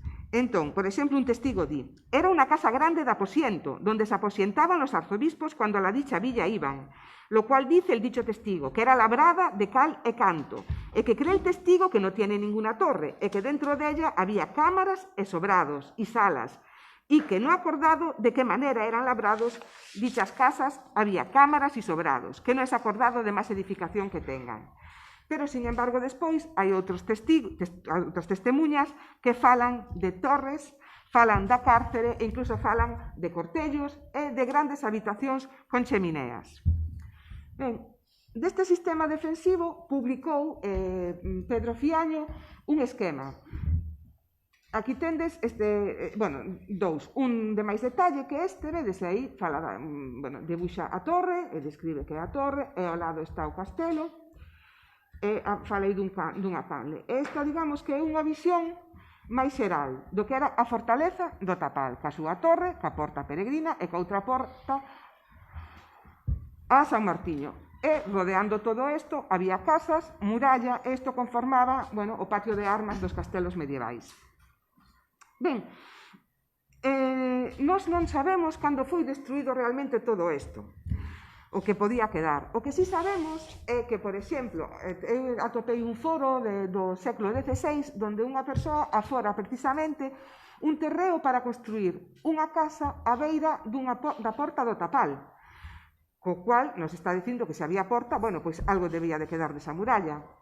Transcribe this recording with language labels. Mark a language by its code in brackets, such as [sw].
[gl] Entón, por exemplo, un testigo di: [es] era unha casa grande de aposiento, donde se aposientaban los arzobispos cuando a la dicha villa iban, lo cual dice el dicho testigo, que era labrada de cal e canto, e que cree el testigo que no tiene ninguna torre, e que dentro de ella había cámaras e sobrados y salas, y que no ha acordado de qué manera eran labrados dichas casas, había cámaras y sobrados, que no es acordado de más edificación que tengan. [gl] Pero, sin embargo, despois hai outras testemunhas que falan de torres, falan da cárcere e incluso falan de cortellos e de grandes habitacións con chemineas. Ben, deste sistema defensivo publicou Pedro Fiaño un esquema. Aquí tendes dous, un de máis detalle que vedes aí, debuxa a torre e describe que é a torre, e ao lado está o castelo, e falei dunha canle. Esta, digamos, que é unha visión máis xeral do que era a fortaleza do Tapal, ca súa torre, ca porta peregrina e ca outra porta a San Martiño. E, rodeando todo isto, había casas, muralla, e isto conformaba, o patio de armas dos castelos medievais. Ben, nós non sabemos cando foi destruído realmente todo isto, o que podía quedar. O que sí sabemos é que, por exemplo, eu atopei un foro do século XVI onde unha persoa afora precisamente un terreo para construir unha casa á beira da porta do Tapal, co cual nos está dicindo que se había porta, pois algo debía de quedar desa muralla.